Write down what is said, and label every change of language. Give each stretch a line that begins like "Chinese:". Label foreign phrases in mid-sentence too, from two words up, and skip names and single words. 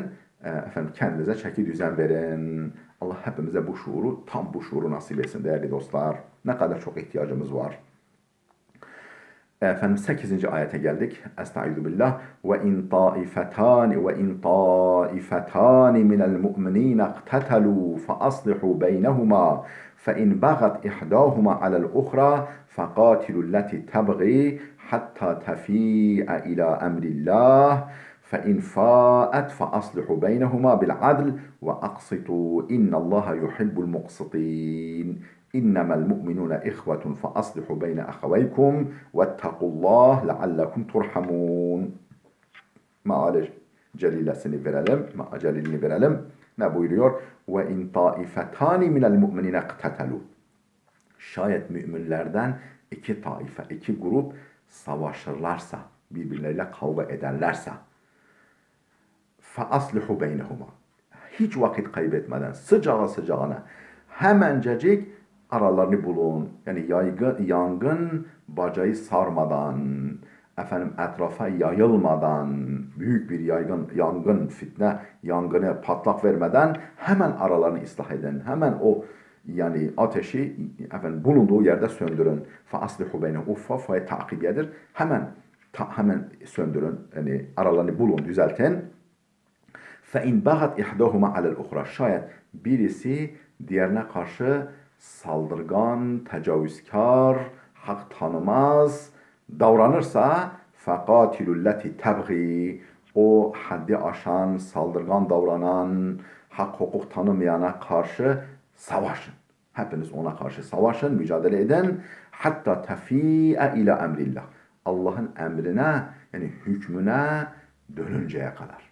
Turkish: Kendinize çeki düzen verin. Allah hepimize bu şuuru, tam bu şuuru nasip etsin değerli dostlar. Ne kadar çok ihtiyacımız var. 8. ayete geldik.
Arabic: أستعيذ بالله. و إن طائفتان من المؤمنين اقتتلوا ف أصلحوا بينهما ف إن بغت إحداهما على الأخرى فقاتلوا التي تبغي حتى تفيء إلى أمر الله. فإن فاءت فأصلحوا بينهما بالعدل وأقسطوا إن الله يحب المقسطين إنما المؤمنون إخوة فأصلحوا بين أخويكم واتقوا الله لعلكم ترحمون.
Turkish: Meali celilesini verelim, celilini verelim. Ne buyuruyor?
Arabic: و إن طائفتان من المؤمنين اقتتلوا.
Turkish: Şayet müminlerden iki taife, iki grup savaşırlarsa, birbirleriyle kavga ederlerse,
Arabic: فَأَصْلِحُ بَيْنَهُمَا.
Turkish: Hiç vakit kaybetmeden, sıcağına hemencecik aralarını bulun. Yani yangın bacayı sarmadan, etrafa yayılmadan, büyük bir yangın, fitne yangını patlak vermeden hemen aralarını ıslah edin. Hemen o yani ateşi bulunduğu yerde söndürün.
Arabic: فَأَصْلِحُ بَيْنَهُمَا.
Turkish: Uffa takibiyedir. Hemen söndürün. Yani aralarını bulun, düzeltin.
Arabic: فَاِنْ بَغَتْ اِحْدَهُمَا عَلَى الْاُخْرَى.
Turkish: Şayet birisi diğerine karşı saldırgan, tecavüzkar, hak tanımaz davranırsa
Arabic: فَقَاتِلُ الَّتِي تَبْغِي.
Turkish: O haddi aşan, saldırgan davranan, hak hukuk tanımayana karşı savaşın. Hepiniz ona karşı savaşın, mücadele edin.
Arabic: حتى تفيء إلى أمر الله.
Turkish: Allah'ın emrine, yani hükmüne dönünceye kadar.